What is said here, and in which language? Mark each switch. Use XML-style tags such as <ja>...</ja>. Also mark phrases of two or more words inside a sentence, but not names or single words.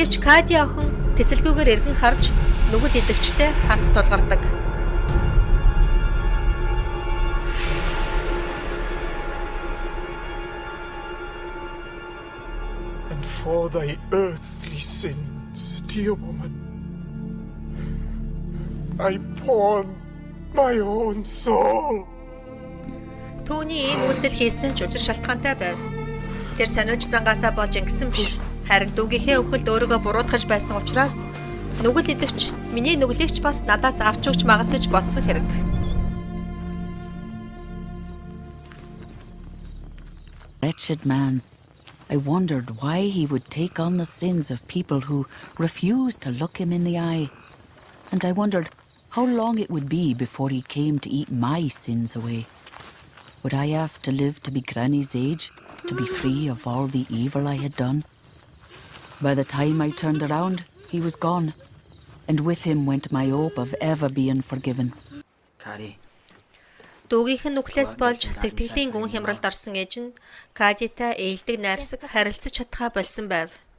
<mn>Гэвч Кади охин тэсэлгүйгээр эргэн харж нүгэл идэгчтэй харц тулгардаг.</mn> <en>And for thy earthly sins, dear woman, I pawn my own soul.</en> <mn>Түүний ийм үйлдэл хийсэн ч учир шалтгаантай байв. Тэр сониуч зангаасаа болж ингэсэн биш. Харин дүүгийнхээ өвгөлд өөрийгөө буруутгаж байсан учраас нүгэл идэгч миний нүглийг ч бас надаас авч өгч магад гэж бодсон хэрэг.</mn> <en>Wretched man. I wondered why he would take on the sins of people who refused to look him in the eye. And I wondered how long it would be before he came to eat my sins away. Would I have to live to be Granny's age, to be free of all the evil I had done? By the time I turned around, he was gone, and with him went my hope of ever being forgiven. Kari.</en> <mn>Дүүгийнх нь нүхлээс болж сэтгэлийн гүн хямралд орсон ээж нь Кадитай ээлдэг найрсаг харилцаж чадхаа болсон байв.</mn>